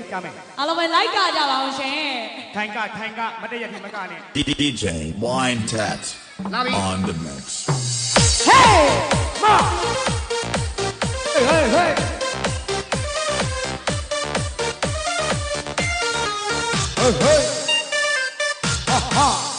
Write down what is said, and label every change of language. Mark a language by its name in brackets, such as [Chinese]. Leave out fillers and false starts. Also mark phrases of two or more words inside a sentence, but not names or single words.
[Burmese] ကမယ် အားလုံးပဲလိုက်ကကြပါအောင်ရှင် ထိုင်ကမတည့်ရတိမကနဲ့ [English] DJ Wine Tat on the mix. Hey ma Hey hey Hey hey Ha ha